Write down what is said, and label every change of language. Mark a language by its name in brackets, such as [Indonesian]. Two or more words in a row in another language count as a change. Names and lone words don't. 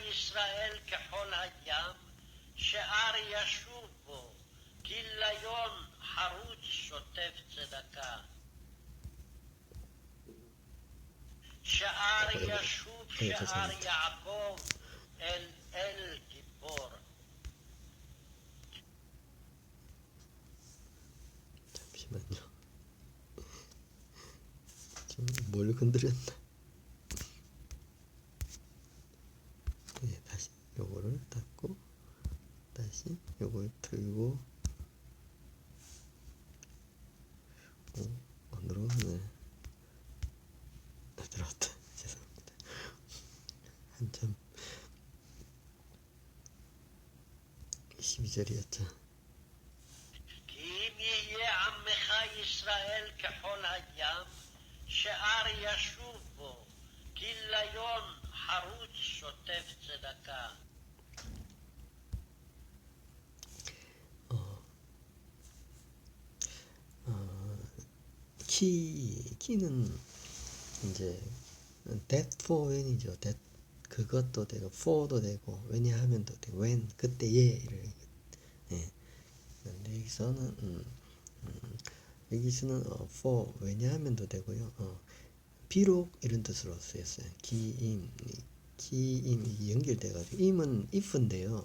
[Hebrew] ישראל כחול הים, שאר ישוב בו, כיליון חרוץ שוטף צדקה. שאר ישוב שאר יעקב, אל גיבור. [Korean] 잠시만요. 좀 뭘 건드렸나? 네, 다시 요거를 닫고 다시 요걸 들고 안으로 들어왔다. 죄송합니다. 한참 12절이었죠. כי אם יהיה עמך ישראל כחול הים, שאר ישוב בו, כיליון חרוץ שוטף צדקה. 키는 이제 [English] that for when [Korean] 이죠. that 그것도 되고 for도 되고 왜냐하면도 되고 when 그때에 이렇게. 예. 근데 여기서는 for 왜냐하면도 되고요. 비록 이런 뜻으로 쓰였어요. 기임 연결돼가지고 임은 if인데요.